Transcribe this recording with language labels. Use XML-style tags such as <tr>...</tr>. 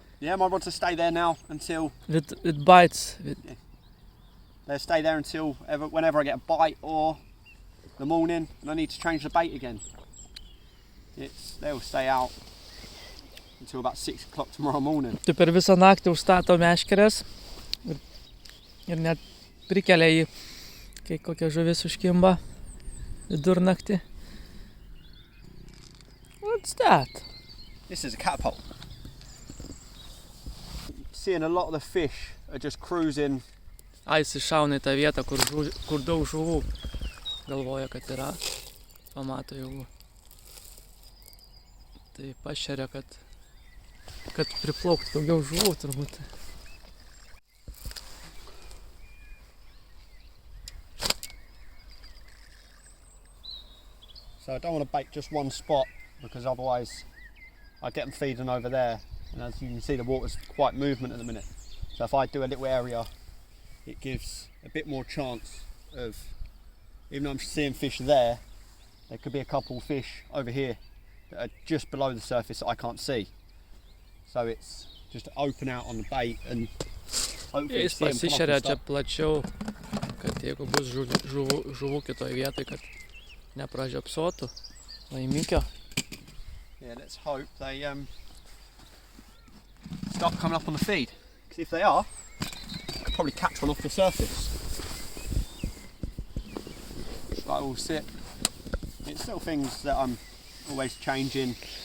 <en>Yeah, my rods will stay there now until with bites. they'll stay there until whenever I get a bite or the morning and I need to change the bait again. They will stay out until about 6 o'clock tomorrow morning.</en> <lt>Tai per visą naktį užstato meškeres ir net prikelia jį, kai kokia žuvis užkimba vidurnaktį.</lt> <en>What's that? This is a catapult. Seeing a lot of the fish are just cruising.</en> <lt>Jis iššauna į tą vietą, kur daug žuvų. Galvoja, kad yra. Pamato jau. Tai pašeria, kad priplauktų daugiau žuvų turbūt.</lt> <en>So I don't want to bait just one spot because otherwise I get them feeding over there, and as you can see the water's quite movement at the minute. So if I do a little area, it gives a bit more chance of, even though I'm seeing fish there could be a couple of fish over here that are just below the surface that I can't see. So it's just to open out on the bait and hopefully</en> <lt>Jis pasišeria čia plačiau, kad jeigu bus žuvų kitoj vietoj, kad nepražiopsotų laimikio.</lt> <en>Yeah, let's hope they start coming up on the feed. Because if they are, I could probably catch one off the surface. But I will sit. It's still things that I'm always changing.</en>